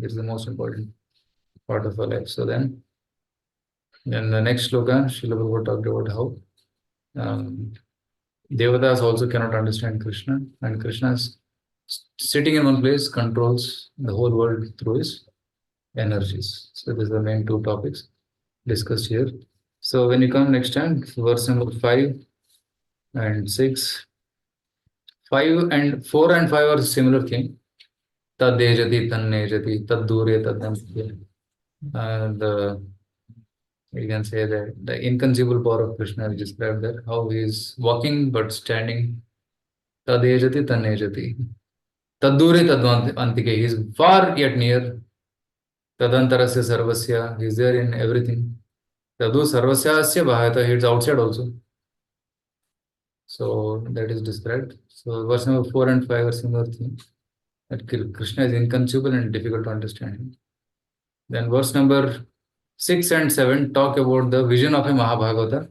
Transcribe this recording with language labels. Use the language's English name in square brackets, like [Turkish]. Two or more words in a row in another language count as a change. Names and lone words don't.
[English] It's the most important part of our life. So then the next slogan, Srila Prabhupada talked about how Devatas also cannot understand Krishna, and Krishna's sitting in one place controls the whole world through his energies. So these are the main two topics discussed here. So when you come next time, verse number 5 and 6, 5 and 4 and 5 are similar thing. [Sanskrit] Tad dejati, tan nejati, tad dure, tad namste. [English] You can say that the inconceivable power of Krishna is described there, how he is walking but standing. [Sanskrit] Tad dejati, tan nejati. Tad dure, tad antike. [English] He is far yet near. [Sanskrit] Tadantarasya sarvasya. [English] He is there in everything. [Sanskrit] Tadu sarvasya asya bhayata. [English] He is outside also. So that is described. So verse number 4 and 5 are similar things. That Krishna is inconceivable and difficult to understand him. Then verse number 6 and 7 talk about the vision of a Mahabhagavata.